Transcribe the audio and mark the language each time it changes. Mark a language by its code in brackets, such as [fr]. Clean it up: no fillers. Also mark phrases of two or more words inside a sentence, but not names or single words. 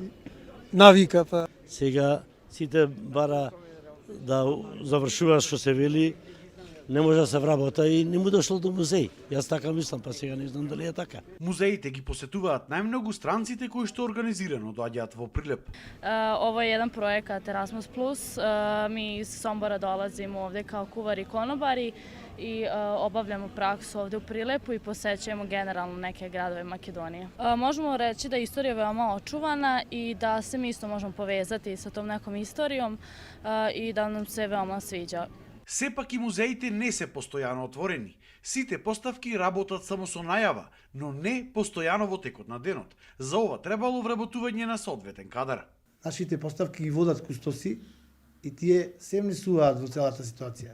[mk] Навика па. Сега сите бара да завршува што се вели, не може да се вработа и не му дошло до музеј. Јас така мислам, па сега не знам дали е така. Музеите ги посетуваат најмногу странците кои што организирано доаѓаат во Прилеп. [sr] Ovo je jedan projekat Erasmus+. Mi iz Sombora dolazimo ovde kao kuvari i konobari i obavljamo praksu ovde u Prilepu i posećujemo generalno neke gradove Makedonije. Možemo reći da je istorija veoma očuvana i da se mi isto možemo povezati sa tom nekom istorijom i da nam se veoma sviđa. [mk] Сепак и музеите не се постојано отворени. Сите поставки работат само со најава, но не постојано во текот на денот. За ова требало вработување на соодветен кадар. Нашите поставки ги водат кустоси и тие се внесуваат во целата ситуација.